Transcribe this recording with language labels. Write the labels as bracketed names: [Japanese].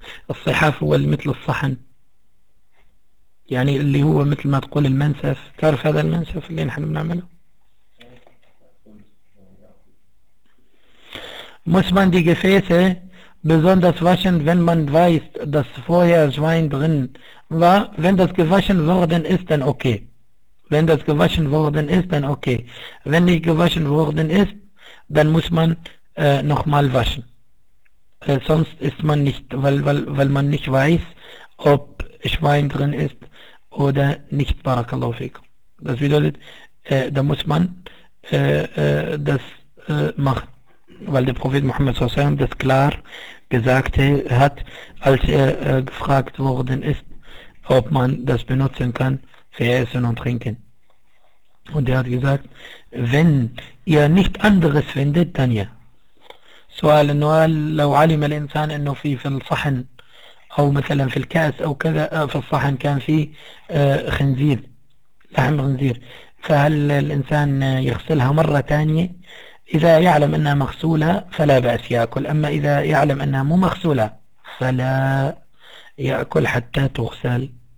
[Arabic] الصحاف هو مثل الصحن، يعني اللي هو مثل ما تقول المنسف، تعرف هذا المنسف اللي نحن بنعمله؟ [German] Muss man die Gefäße besonders waschen, wenn man weiß, dass vorher Schwein drin war? Wenn das gewaschen worden ist, dann okay. Wenn das gewaschen worden ist, dann okay. Wenn nicht gewaschen worden ist, dann muss man nochmal waschen. Sonst ist man nicht, weil man nicht weiß, ob Schwein drin ist oder nicht. Barakallahu fikum. Das bedeutet, da muss man das machen. Weil der Prophet Muhammad s.a.w. das klar gesagt hat, als er gefragt worden ist, ob man das benutzen kann für Essen und Trinken. Und er hat gesagt, wenn ihr nicht anderes findet, dann ja. [Arabic] سؤال النوال لو علم الإنسان أنه في الصحن أو مثلا في الكأس أو كذا في الصحن كان في خنزير، لحم خنزير، فهل الإنسان يغسلها مرة تانية؟ إذا يعلم أنها مغسولة فلا بأس يأكل، أما إذا يعلم أنها مو مغسولة فلا يأكل حتى تغسل.